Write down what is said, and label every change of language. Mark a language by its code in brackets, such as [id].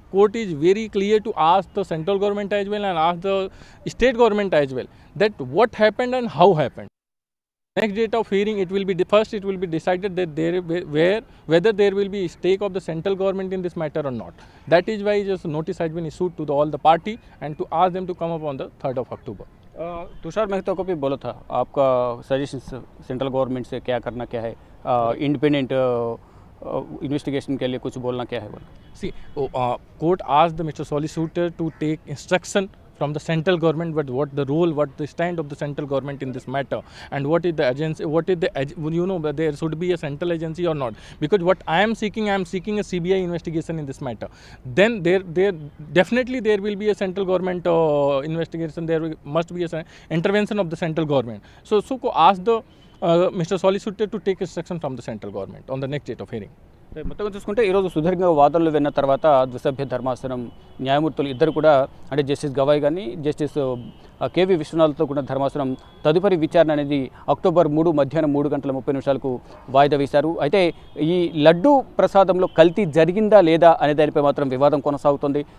[en] Court is very clear to ask the central government as well and ask the state government as well that what happened and how happened. Next date of hearing, it will be decided that whether there will be stake of the central government in this matter or not. That is why just notice has been issued to all the party and to ask them to come up on the 3rd of October. [hi] Tushar Mehta को भी बोला था, आपका suggestion central government से क्या करना क्या है, इंडिपेंडेंट इन्वेस्टिगेशन के लिए कुछ बोलना क्या है? [en] See, court asked the Mr. Solicitor to take instruction from the central government, but what the role, what the stand of the central government in this matter, and what is the agency, what is the there should be a central agency or not. Because what I am seeking a CBI investigation in this matter. Then there definitely there will be a central government investigation. There must be a intervention of the central government. So ask the Mr. Solicitor to take instruction from the central government on the next date of hearing. [te] మొత్తంగా చూసుకుంటే ఈరోజు సుదీర్ఘంగా వాదనలు విన్న తర్వాత ద్విసభ్య ధర్మాసనం న్యాయమూర్తులు ఇద్దరు కూడా, అంటే జస్టిస్ గవాయ్ కానీ జస్టిస్ కేవి విశ్వనాథ్తో కూడా ధర్మాసనం తదుపరి విచారణ అనేది అక్టోబర్ 3 మధ్యాహ్నం 3:30 వాయిదా వేశారు. అయితే ఈ లడ్డు ప్రసాదంలో కల్తీ జరిగిందా లేదా అనే దానిపై మాత్రం వివాదం కొనసాగుతుంది.